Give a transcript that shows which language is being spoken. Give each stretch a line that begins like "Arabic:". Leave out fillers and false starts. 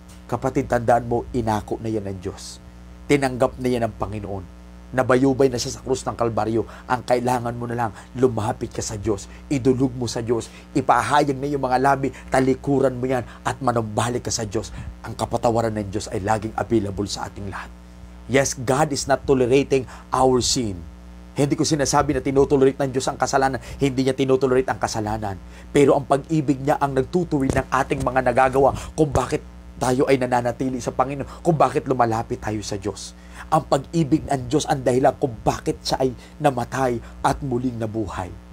Filipino: Kapatid, tandaan mo, inako na yan ng Diyos. Tinanggap na yan ng Panginoon. Nabayubay na siya sa krus ng Kalbaryo. Ang kailangan mo na lang, lumapit ka sa Diyos, idulog mo sa Diyos, ipahayag na yung mga labi, talikuran mo yan, at manumbalik ka sa Diyos. Ang kapatawaran ng Diyos ay laging available sa ating lahat.
English: Yes, God is not tolerating our sin.
Filipino: Hindi ko sinasabi na tinutolerate ng Diyos ang kasalanan. Hindi niya tinutolerate ang kasalanan. Pero ang pag-ibig niya ang nagtutuwid ng ating mga nagagawa kung bakit tayo ay nananatili sa Panginoon, kung bakit lumalapit tayo sa Diyos. Ang pag-ibig ng Diyos ang dahilan kung bakit siya ay namatay at muling nabuhay.